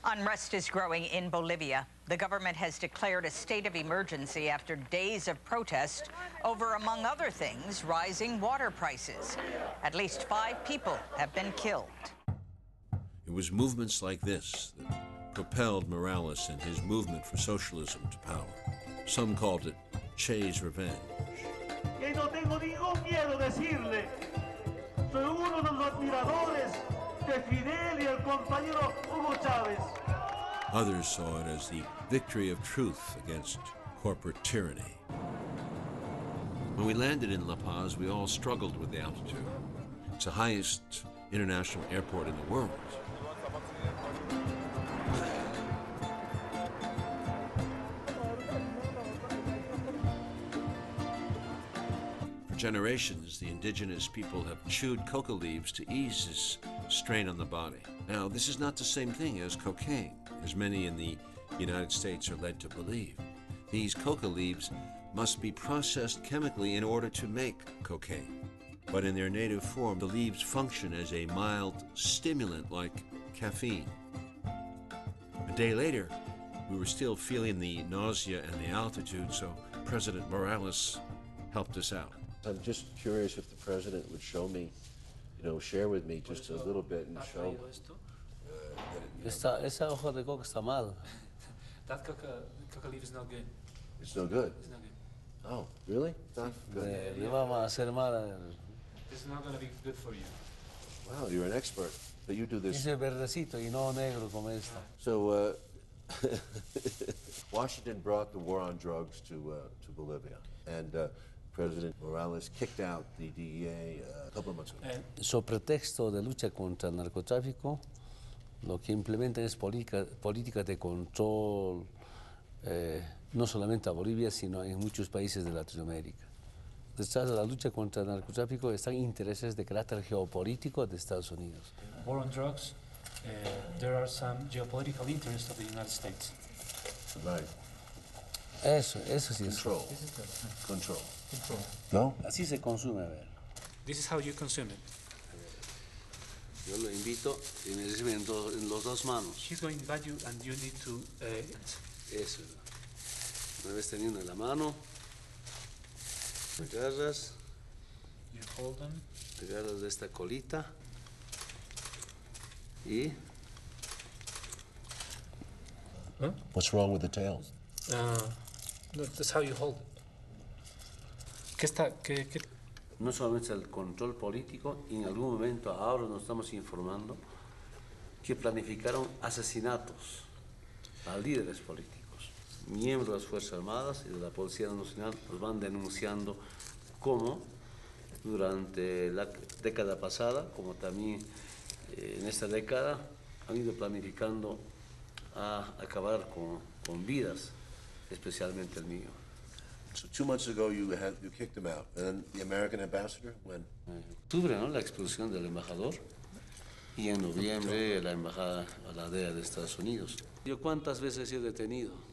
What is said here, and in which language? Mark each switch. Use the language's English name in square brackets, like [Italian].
[English] Unrest is growing in Bolivia. The government has declared a state of emergency after days of protest over, among other things, rising water prices. At least 5 people have been killed. It was movements like this that propelled Morales and his movement for socialism to power. Some called it Che's revenge. [Spanish] Y no tengo ningún miedo decirle, soy uno de los admiradores de Fidel y el compañero Hugo Chávez. [English] Others saw it as the victory of truth against corporate tyranny. When we landed in La Paz, we all struggled with the altitude. It's the highest international airport in the world. For generations, the indigenous people have chewed coca leaves to ease this strain on the body. Now, this is not the same thing as cocaine. as many in the United States are led to believe. These coca leaves must be processed chemically in order to make cocaine. But in their native form, the leaves function as a mild stimulant like caffeine. A day later, we were still feeling the nausea and the altitude, so President Morales helped us out. I'm just curious if the president would show me, share with me just a little bit and show. [Spanish] Esa hoja de coca está mal. [English] That coca leaf is not good. It's no good? It's not good. Oh, really? It's not good. [Spanish] Le vamos a hacer mal. [English] This is not going to be good for you. Wow, you're an expert, but you do this. [Spanish] Dice verdecito y no negro como esta. [English] So, Washington brought the war on drugs to Bolivia, and President Morales kicked out the DEA a couple of months ago. [Spanish] So pretexto de lucha contra el narcotráfico, lo que implementan es política de control, no solamente a Bolivia, sino en muchos países de Latinoamérica. Detrás de la lucha contra el narcotráfico están intereses de carácter geopolítico de Estados Unidos. [English] War on drugs, there are some geopolitical interests of the United States. Right. [Spanish] Eso sí es. Control. Control. Control. No? Así se consume, a ver. [English] This is how you consume it. [Spanish] Yo lo invito y me reciben en las dos manos. [English] He's going to invite you and you need to... [Spanish] Eso. Una vez teniendo en la mano, te agarras. [English] You hold them. [Spanish] Te agarras de esta colita y... Huh? [English] What's wrong with the tail? No, that's how you hold it. ¿Qué? [Spanish] No solamente el control político, y en algún momento ahora nos estamos informando que planificaron asesinatos a líderes políticos. Miembros de las Fuerzas Armadas y de la Policía Nacional nos van denunciando cómo durante la década pasada, como también en esta década, han ido planificando a acabar con vidas, especialmente el mío. [English] So 2 months ago you kicked him out, and then the American ambassador, when? [Spanish] En octubre, ¿no? La expulsión del embajador, y en noviembre la embajada a la DEA de Estados Unidos. ¿Yo cuántas veces he sido detenido?